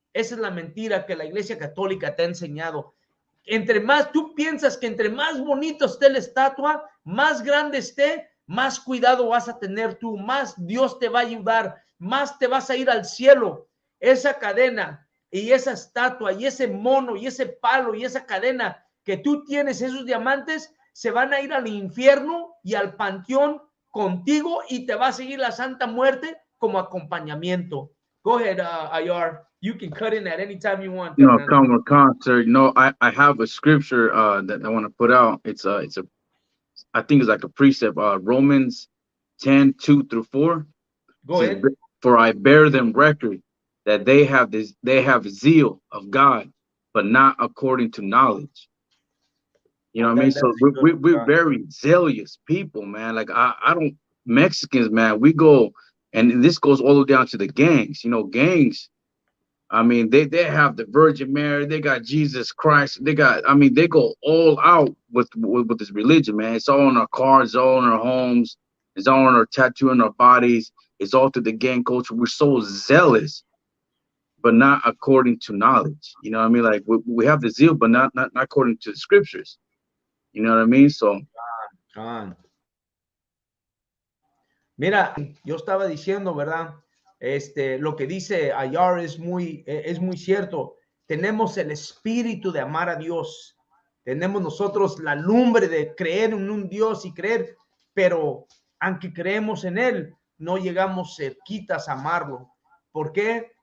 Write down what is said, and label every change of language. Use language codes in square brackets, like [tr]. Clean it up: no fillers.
[es] Esa es la mentira que la Iglesia Católica te ha enseñado. Entre más, tú piensas que entre más bonito esté la estatua, más grande esté, más cuidado vas a tener tú, más Dios te va a ayudar, más te vas a ir al cielo. Esa cadena y esa estatua y ese mono y ese palo y esa cadena que tú tienes, esos diamantes, se van a ir al infierno y al panteón contigo, y te va a seguir la Santa Muerte como acompañamiento. [en] Go ahead, Ayar. You can cut in at any time you want. No, sir. No, I have a scripture that I want to put out. It's I think it's like a precept. Romans 10:2-4. Go ahead. For I bear them record that they have zeal of God, but not according to knowledge. You know what I mean? So we're very zealous people, man. Like I don't, Mexicans, man, we go, and this goes all the way down to the gangs. You know, gangs, I mean, they have the Virgin Mary, they got Jesus Christ, they go all out with this religion, man. It's all on our cars, it's all on our homes, it's all on our tattoo on our bodies, it's all through the gang culture. We're so zealous, but not according to knowledge. You know what I mean? Like we have the zeal, but not according to the scriptures. You know what I mean? So, [es] mira, yo estaba diciendo, ¿verdad? Lo que dice Ayar es muy cierto. Tenemos el espíritu de amar a Dios. Tenemos nosotros la lumbre de creer en un Dios y creer, pero aunque creemos en Él, no llegamos cerquitas a amarlo. ¿Por qué?